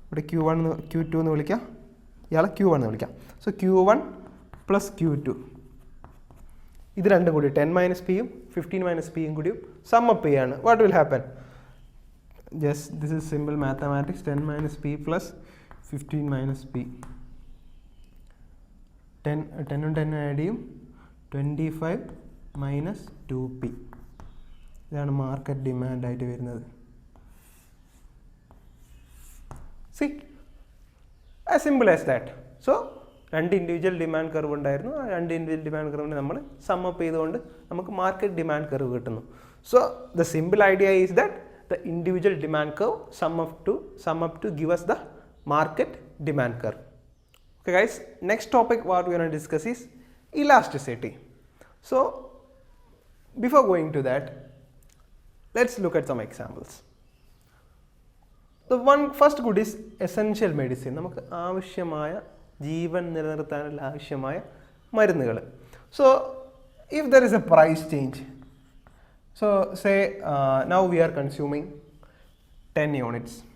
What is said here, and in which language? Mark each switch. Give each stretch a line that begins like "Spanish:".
Malayalam: Q1, Q2 എന്ന് വിളിക്കാം, ഇയാളെ Q1 എന്ന് വിളിക്കാം. സോ Q1 പ്ലസ് Q2 ഇത് രണ്ടും കൂടി 10 മൈനസ് പിയും 15 മൈനസ് പിയും കൂടിയും സമ്മപ്പ് ചെയ്യാണ്.
English: What will happen? Just this is simple mathematics. 10 minus P plus 15 minus P.
Malayalam: 10 add ചെയ്യും. 25 മൈനസ് 2p. ഇതാണ് മാർക്കറ്റ് ഡിമാൻഡായിട്ട് വരുന്നത്.
English: See as simple as that.
Malayalam: So രണ്ട് ഇൻഡിവിജ്വൽ ഡിമാൻഡ് കർവ് ഉണ്ടായിരുന്നു. ആ രണ്ട് ഇൻഡിവിജ്വൽ ഡിമാൻഡ് കർവിനെ നമ്മൾ സമ്മപ്പ് ചെയ്തുകൊണ്ട് നമുക്ക് മാർക്കറ്റ് ഡിമാൻഡ് കർവ് കിട്ടുന്നു.
English: So the simple idea is that the individual demand curve sum up to give us the market demand curve. Okay guys, next topic what we are going to discuss is elasticity. So before going to that, let's look at some examples. The first good is essential medicine.
Malayalam: നമുക്ക് ആവശ്യമായ ജീവൻ നിലനിർത്താനുള്ള ആവശ്യമായ മരുന്നുകൾ.
English: So if there is a price change, so say now we are consuming 10 units.